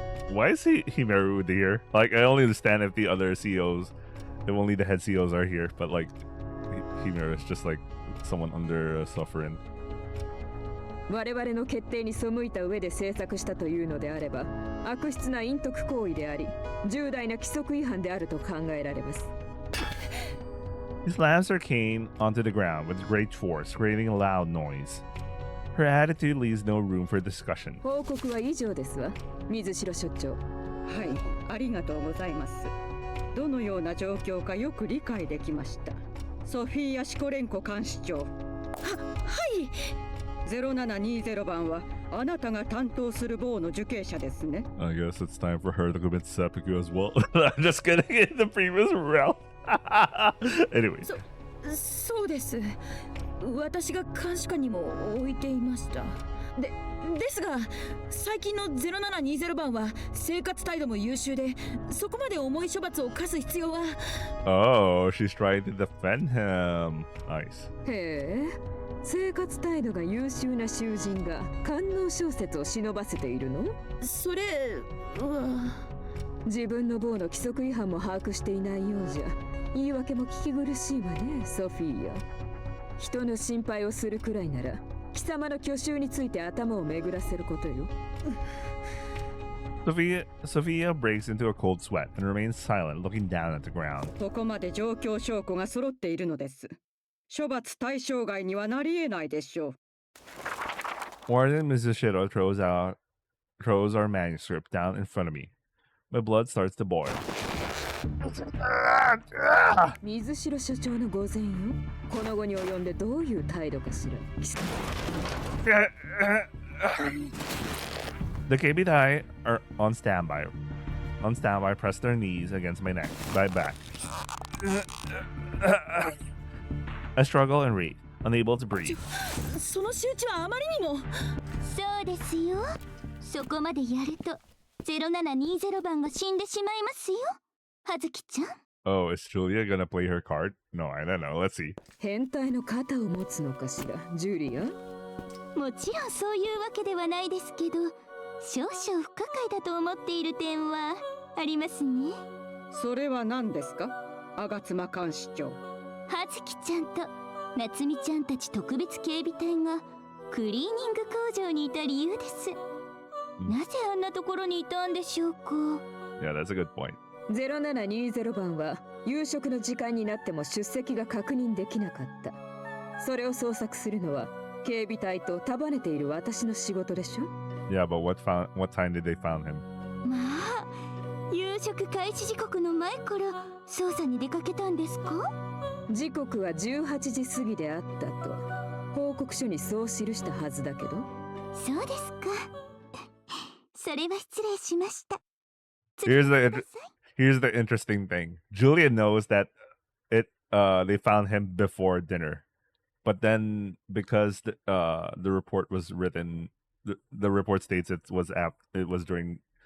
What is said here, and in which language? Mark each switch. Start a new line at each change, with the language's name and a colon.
English: Why is he married here? Like, I only understand if the other CEOs, if only the head CEOs are here, but like, Himera is just like someone under suffering.
Japanese: 我々の決定に背いた上で制作したというのであれば、悪質な隠匿行為であり、重大な規則違反であると考えられます。
English: He slams her cane onto the ground with great force, creating a loud noise. Her attitude leaves no room for discussion.
Japanese: 報告は以上ですわ、水城所長。はい、ありがとうございます。どのような状況かよく理解できました。ソフィーヤ・シコレンコ監視長。はい。 0720番はあなたが担当する某の受刑者ですね。
English: I guess it's time for her to commit seppuku as well. I'm just kidding. In the previous round. Anyway.
Japanese: そうです。私が監視下にも置いていました。ですが、最近の0720番は生活態度も優秀で、そこまで重い処罰を科す必要は。
English: Oh, she's trying to defend him. Nice.
Japanese: へえ、生活態度が優秀な囚人が官能小説を忍ばせているの？それは自分の某の規則違反も把握していないようじゃ、言い訳も聞き苦しいわね、ソフィーヤ。人の心配をするくらいなら貴様の去就について頭を巡らせることよ。
English: Sophia breaks into a cold sweat and remains silent, looking down at the ground.
Japanese: ここまで状況証拠が揃っているのです。処罰対象外にはなり得ないでしょう。
English: Warden Mizushiro throws our manuscript down in front of me. My blood starts to boil.
Japanese: 水城所長の御前よ。この後に及んでどういう態度かしら。
English: The KBI are on standby. Press their knees against my back. I struggle and read, unable to breathe.
Japanese: その仕打ちはあまりにも。そうですよ。そこまでやると0720番が死んでしまいますよ。はずきちゃん。
English: Oh, is Julia gonna play her card? No, I don't know. Let's see.
Japanese: 変態の肩を持つのかしら、ジュリア。もちろんそういうわけではないですけど、少々不可解だと思っている点はありますね。それは何ですか、吾妻監視長。はずきちゃんと夏美ちゃんたち特別警備隊がクリーニング工場にいた理由です。なぜあんなところにいたんでしょうか。
English: Yeah, that's a good point.
Japanese: 0720番は夕食の時間になっても出席が確認できなかった。それを捜索するのは警備隊と束ねている私の仕事でしょ。
English: Yeah, but what time did they found him?
Japanese: まあ、夕食開始時刻の前から捜査に出かけたんですか？時刻は18時過ぎであったと報告書にそう記したはずだけど。そうですか。それは失礼しました。
English: Here's the interesting thing. Julia knows that they found him before dinner, but then because the report was written, the report states it was during